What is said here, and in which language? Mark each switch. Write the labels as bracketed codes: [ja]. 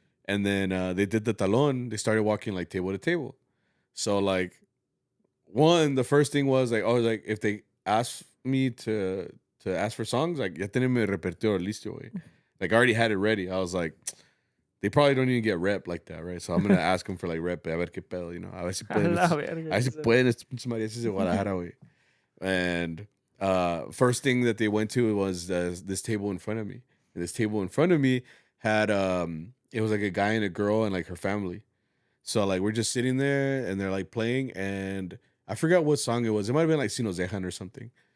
[en] And then they did the talón. They started walking like table to table. So like the first thing was like, if they asked me to ask for songs, like ya tenía mi repertorio listo, güey. Like I already had it ready. I was like, they probably don't even get rep like that, right? So I'm gonna ask them for like rep, a ver qué pedo, you know. [es] A ver si pueden estos pinches mariachis de Guadalajara, güey. [en] And first thing that they went to was this table in front of me. And this table in front of me had it was like a guy and a girl and like her family. So like we're just sitting there and they're like playing, and I forgot what song it was. It might have been like Si Nos Dejan or something.